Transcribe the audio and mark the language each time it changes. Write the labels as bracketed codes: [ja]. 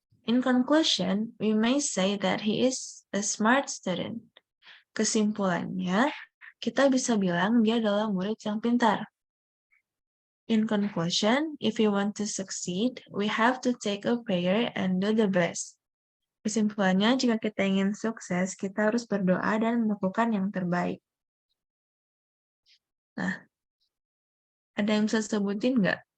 [en] In conclusion, we may say that he is a smart student. [id] Kesimpulannya, kita bisa bilang dia adalah murid yang pintar. [en] In conclusion, if we want to succeed, we have to take a prayer and do the best. [id] Kesimpulannya, jika kita ingin sukses, kita harus berdoa dan melakukan yang terbaik. Nah, ada yang bisa sebutin nggak?